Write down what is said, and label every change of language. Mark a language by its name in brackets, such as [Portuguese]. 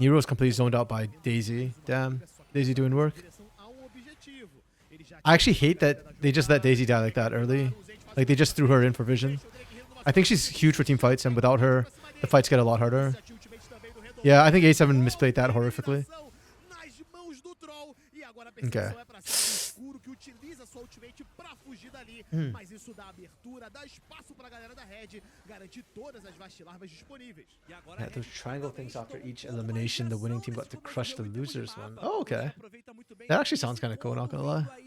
[English] Nero's completely zoned out by Daisy. Damn. Daisy doing work. [Portuguese] Direção a objetivo. Ele já [English] I actually hate that they just let Daisy die like that early. Like, they just threw her in for vision. I think she's huge for team fights, and without her, the fights get a lot harder. Yeah, I think A7 misplayed that horrifically. [Portuguese] nas mãos do troll e agora a [English] Okay. [Portuguese] perseguição é pra cima do escuro que utiliza sua ultimate pra fugir dali, mas isso dá abertura, dá espaço pra galera da Red garantir todas as vastilarvas disponíveis. E agora [English] Yeah, those triangle things after each elimination, the winning team got to crush the losers one. Oh, okay. That actually sounds kinda cool, not gonna lie.